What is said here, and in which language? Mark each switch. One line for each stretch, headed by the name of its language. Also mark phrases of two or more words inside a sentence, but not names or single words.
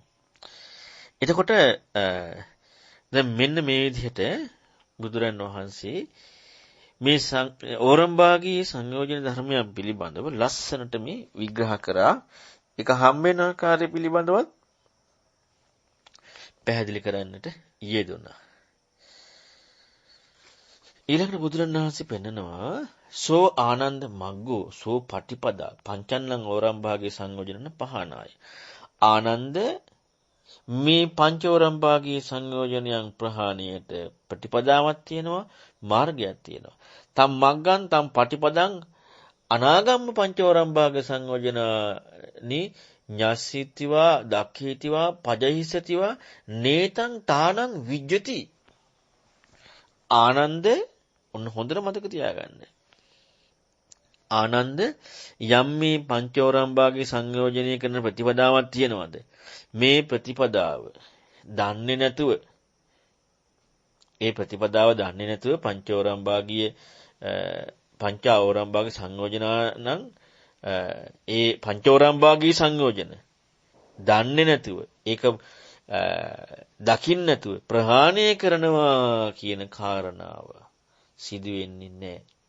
Sinhala: එතකොට දැන් මෙන්න මේ විදිහට බුදුරන් වහන්සේ මේ ඕරම්බාගී සංයෝජන ධර්මයන් පිළිබඳව ලස්සනට මේ විග්‍රහ කරා. ඒක හම්බෙන ආකාරය පිළිබඳවත් පැහැදිලි කරන්නට යෙදුණා. ඊළඟට බුදුරන් වහන්සේ පෙන්නනවා
Pali: සෝ ආනන්ද මග්ගෝ සෝ පටිපදා පංචන්නං ඕරම්භාගේ සංයෝජනන පහනාය.
Sinhala: ආනන්ද මේ පංචෝරම්භාගී සංයෝජනයන් ප්‍රහාණයට ප්‍රතිපදාවක් තියෙනවා, මාර්ගයක් තියෙනවා.
Pali: තම් මග්ගං තම් පටිපදං අනාගම්ම පංචෝරම්භාග සංයෝජනනි ඤස්සිතිවා දක්ඛීතිවා පජහිසතිවා නේතං තානං විජ්ජති.
Sinhala: ආනන්ද ඔන්න හොඳට මතක තියාගන්න. ආනන්ද යම් මේ පංචෝරම්භාගී සංයෝජනය කරන ප්‍රතිපදාවක් තියෙනවද? මේ ප්‍රතිපදාව දන්නේ නැතුව පංචෝරම්භාගී පංචාෝරම්භාගී සංයෝජනනම් ඒ පංචෝරම්භාගී සංයෝජන දන්නේ නැතුව ඒක දකින්න නැතුව ප්‍රහාණය කරනවා කියන කාරණාව සිදු වෙන්නේ නැහැ.